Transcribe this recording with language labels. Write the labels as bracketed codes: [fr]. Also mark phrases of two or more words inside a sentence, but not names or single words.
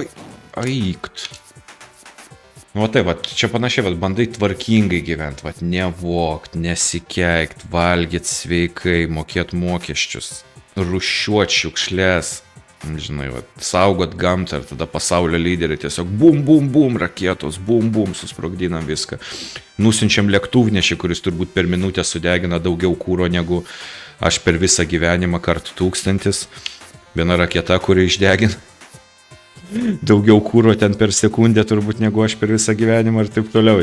[lt] Aikt. Nu, va tai, va, čia panašiai, va, bandai tvarkingai gyventi, va, nevokt, nesikeikt, valgyt sveikai, mokėt mokesčius, rūšiuot šiukšlės, Žinai, va, saugot gamtą ir tada pasaulio lyderiai tiesiog bum, bum, bum, raketos, bum, bum, susprogdinam viską. Nusinčiam lėktuvnešį, kuris turbūt per minutę sudegina daugiau kūro negu aš per visą gyvenimą kartų 1000. Viena raketa, kuri išdegina daugiau kūro ten per sekundę turbūt negu aš per visą gyvenimą ir taip toliau.